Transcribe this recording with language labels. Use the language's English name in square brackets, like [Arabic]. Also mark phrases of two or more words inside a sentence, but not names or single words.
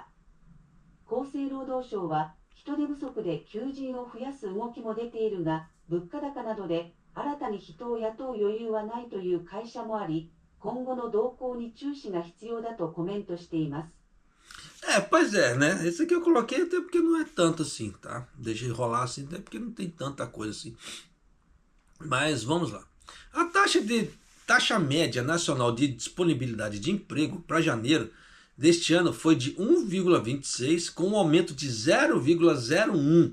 [Japanese] 厚生労働省は人手不足で求人を増やす動きも出ているが、物価高などで新たに人を雇う余裕はないという会社もあり、今後の動向に注視が必要だとコメントしています。 [Portuguese] Pois é, né? Esse aqui eu coloquei até porque não é tanto assim, tá? Deixei rolar assim, até porque não tem tanta coisa assim. Mas vamos lá. A taxa média nacional de disponibilidade de emprego para janeiro deste ano foi de 1,26, com um aumento de 0,01.